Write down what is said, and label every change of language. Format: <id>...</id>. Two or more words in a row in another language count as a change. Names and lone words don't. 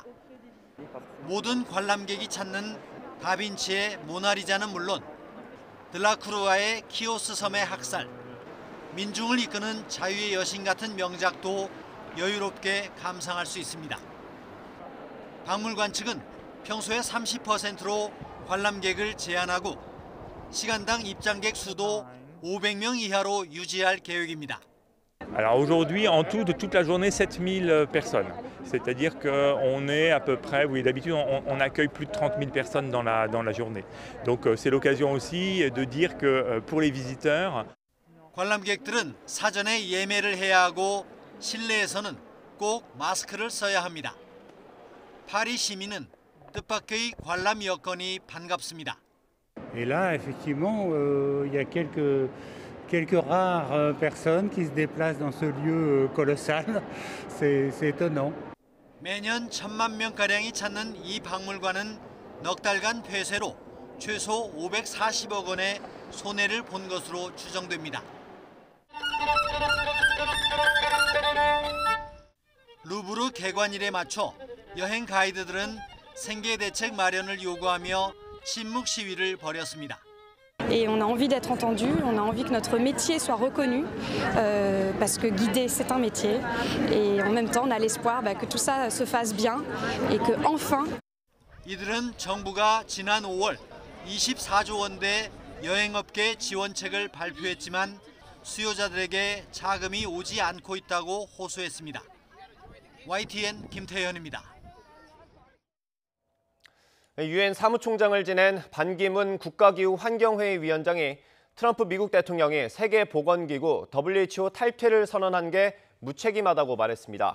<ko>모든 관람객이 찾는 다빈치의 모나리자는 물론 들라크루아의 키오스 섬의 학살, 민중을 이끄는 자유의 여신 같은 명작도 여유롭게 감상할 수 있습니다. 박물관 측은 평소의 30%로 관람객을 제한하고 시간당 입장객 수도 500명 이하로 유지할 계획입니다.</ko> <fr>Alors aujourd'hui, en tout, de toute la journée, 7000 personnes. C'est-à-dire qu'on est à peu près, oui, d'habitude, on accueille plus de 30 000 personnes dans la journée. Donc c'est l'occasion aussi de dire que pour les visiteurs...</fr> <ko>관람객들은 사전에 예매를 해야 하고 실내에서는 꼭 마스크를 써야 합니다. 파리 시민은 뜻밖의 관람 여건이 반갑습니다.</ko> <fr>Et là, effectivement, il y a quelques rares personnes qui se déplacent dans ce lieu colossal. C'est étonnant.</fr> <ko>매년 1000만 명가량이 찾는 이 박물관은 넉 달간 폐쇄로 최소 540억 원의 손해를 본 것으로 추정됩니다. 루브르 개관일에 맞춰 여행 가이드들은 생계 대책 마련을 요구하며 침묵 시위를 벌였습니다.</ko> <fr>Et on a envie d'être entendu, on a envie que notre métier soit reconnu, parce que guider c'est un métier. Et en même temps, on a l'espoir que tout ça se fasse bien et que enfin.</fr> <ko>이들은 정부가 지난 5월 24조 원대 여행업계 지원책을 발표했지만 수요자들에게 자금이 오지 않고 있다고 호소했습니다. YTN 김태현입니다. 유엔 사무총장을 지낸 반기문 국가기후환경회의 위원장이 트럼프 미국 대통령이 세계보건기구 WHO 탈퇴를 선언한 게 무책임하다고 말했습니다.</ko>